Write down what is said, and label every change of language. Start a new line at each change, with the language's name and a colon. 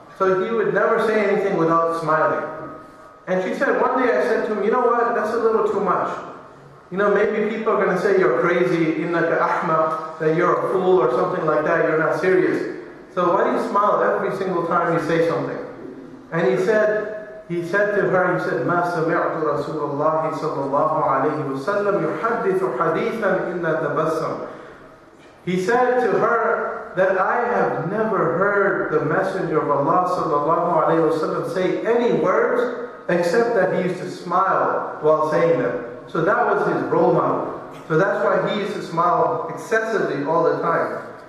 English: So he would never say anything without smiling. And she said, one day I said to him, you know what, that's a little too much. You know, maybe people are going to say you're crazy,
Arabic: innaka ahmaq,
English: that you're a fool or something like that, you're not serious. So why do you smile every single time you say something?
Arabic: And he said to her, he said, مَا سَمِعْتُ رَسُولَ اللَّهِ صَلَّى اللَّهُ عَلَيْهِ وَسَلَّمْ يُحَدِّثُ حَدِيثًا إِلَّا تَبَسَّمْ.
English: He said to her that I have never heard the Messenger of Allah sallallahu alayhi wasallam say any words except that he used to smile while saying them. So that was his role model. So that's why he used to smile excessively all the time.